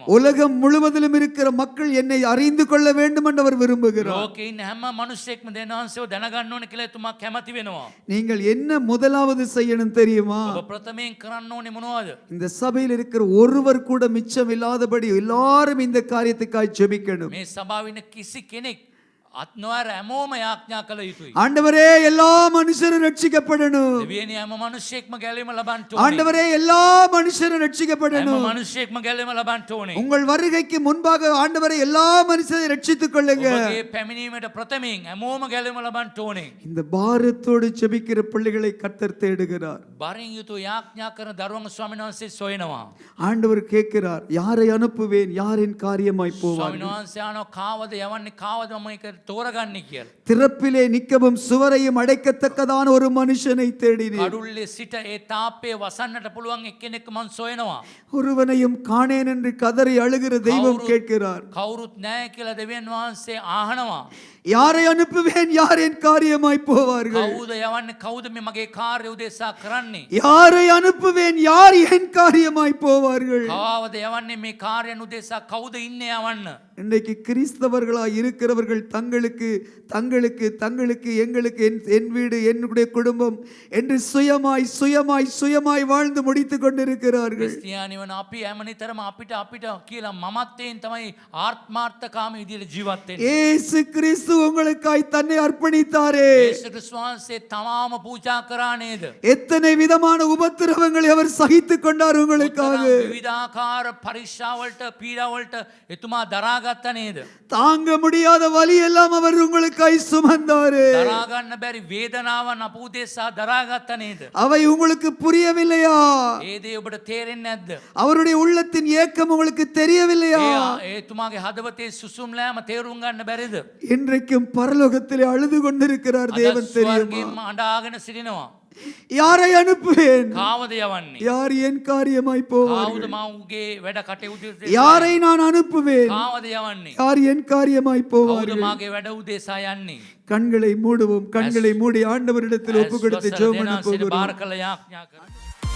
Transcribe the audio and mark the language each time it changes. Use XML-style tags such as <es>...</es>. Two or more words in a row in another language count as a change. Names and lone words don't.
<ta>உலகம் முழுவதிலும் இருக்கிற மக்கள் என்னை அறிந்து கொள்ள வேண்டும் என்று அவர் விரும்புகிறார்.</ta> <si>ලෝකේ ඉන්න හැම මිනිසෙක්ම දෙවියන්වහන්සේව දැනගන්න ඕනේ කියලා එතුමා කැමති වෙනවා.</si> <ta>நீங்கள் என்ன முதலாவது செய்யணும் தெரியுமா?</ta> <si>ඔබ ප්‍රථමයෙන් කරන්න ඕනේ මොනවද?</si> <ta>இந்த சபையில் இருக்கிற ஒருவர் கூட மிச்சம் இல்லாதபடி எல்லாரும் இந்த காரியத்துக்காய் ஜெபிக்கணும்.</ta> <si>මේ සභාවේ ඉන්න කිසි කෙනෙක් අත් නොඇර හැමෝම යාඥා කළ යුතුයි.</si> <ta>ஆண்டவரே, எல்லா மனுஷரும் ரட்சிக்கப்படணும்.</ta> <si>දෙවියනි හැම මිනිසෙක්ම ගැලවීම ලබන්න ඕනේ.</si> <ta>ஆண்டவரே, எல்லா மனுஷரும்</ta> <si>හැම</si> <ta>ரட்சிக்கப்படணும்.</ta> <si>මිනිසෙක්ම ගැලවීම ලබන්න ඕනේ.</si> <ta>உங்கள் வருகைக்கு முன்பாக ஆண்டவரே எல்லா மனுஷரையும் ரட்சித்துக் கொள்ளுங்க.</ta> <si>ඔබගේ පැමිණීමට ප්‍රථමයෙන් හැමෝම ගැලවීම ලබන්න ඕනේ.</si> <ta>இந்த பாரத்தோடு ஜெபிக்கிற பிள்ளைகளை கர்த்தர் தேடுகிறார்.</ta> <si>බරින් යුතු යාඥා කරන දරුවන් ස්වාමීන් වහන්සේ සොයනවා.</si> <ta>ஆண்டவர் கேட்கிறார், யாரை அனுப்புவேன், யாரின் காரியமாய் போவார்?</ta> <si>ස්වාමීන් වහන්සේ අහනවා කාවද යවන්නේ කාවද මම ඒක තෝරගන්නේ කියලා.</si> <ta>திறப்பிலே நிற்கவும் சுவரையும் அடைக்கத்தக்கதான ஒரு மனுஷனை தேடினேன்.</ta> <si>කඩුල්ලේ සිට ඒ තාප්පේ වසන්නට පුළුවන් එක්කෙනෙක් මං සොයනවා.</si> <ta>ஒருவனையும் காணேன் என்று கதறி அழுகிற தெய்வம் கேட்கிறார்.</ta> <si>කවුරුත් නැහැ කියලා දෙවියන් වහන්සේ ආහනවා.</si> <ta>யாரை அனுப்புவேன், யார் என் காரியமாய் போவார்கள்?</ta> <si>කවුද යවන්නේ කවුද මේ මගේ කාර්ය උදෙසා කරන්නේ?</si> <ta>யாரை அனுப்புவேன், யார் என் காரியமாய் போவார்கள்?</ta> <si>කවවද යවන්නේ මේ කාර්යන උදෙසා කවුද ඉන්නේ යවන්න?</si> <ta>இன்றைக்கு கிறிஸ்தவர்களாய் இருக்கிறவர்கள் தங்களுக்கு தங்களுக்கு தங்களுக்கு எங்களுக்கு என் வீடு, என்னுடைய குடும்பம் என்று சுயமாய் சுயமாய் சுயமாய் வாழ்ந்து முடித்துக் கொண்டிருக்கிறார்கள்.</ta> <si>ක්‍රිස්තියානි වන අපි හැම නිතරම අපිට කියලා මමත්වයෙන් තමයි ආත්මාර්ථකාමී විදිහට ජීවත් වෙන්නේ.</si> <ta>இயேசு கிறிஸ்து உங்களுக்காய் தன்னை அர்ப்பணித்தாரே.</ta> <si>යේසුස් ක්‍රිස්තුස් වහන්සේ තමාම පූජා කරා නේද?</si> <ta>எத்தனை விதமான உபத்திரவங்களை அவர் சகித்துக் கொண்டார் உங்களுக்காக.</ta> <si>විවිධාකාර පරීක්ෂා වලට පීඩා වලට එතුමා දරාගත්ත නේද?</si> <ta>தாங்க முடியாத வலி எல்லாம் அவர் உங்களுக்காய் சுமந்தாரே.</ta> <si>දරා ගන්න බැරි වේදනාවන් අප උදෙසා දරාගත්ත නේද?</si> <ta>அவை உங்களுக்கு புரியவில்லையா?</ta> <si>ඒ දේ ඔබට තේරෙන්නේ නැද්ද?</si> <ta>அவருடைய உள்ளத்தின் ஏக்கம் உங்களுக்கு தெரியவில்லையா?</ta> <si>එතුමාගේ හදවතේ සුසුම්ලෑම තේරුම් ගන්න බැරිද?</si> <ta>இன்றைக்கும் பரலோகத்திலே அழுது கொண்டிருக்கிறார் தேவன் தெரியுமா?</ta> <si>ස්වර්ගයෙන්ම අඬාගෙන සිටිනවා.</si> <ta>யாரை அனுப்புவேன்,</ta> <si>කාවද යවන්නේ?</si> <ta>யார் என் காரியமாய் போவார்?</ta> <si>කවුද මවුගේ වැඩ කටයුතු</si> <ta>யாரை நான் அனுப்புவேன்,</ta> <si>කාවද යවන්නේ?</si> <ta>யார் என் காரியமாய்</ta> <si>කවුද</si> <ta>போவார்?</ta> <si>මාගේ වැඩ උදෙසා යන්නේ?</si> <ta>கண்களை மூடுவோம். கண்களை மூடி ஆண்டவரிடத்தில் ஒப்பு கொடுத்து ஜெபம் பண்ண</ta> <si>දෙනාසිට</si> <ta>போகிறோம்.</ta> <si>බාර කළ යාඥා කරනවා.</si>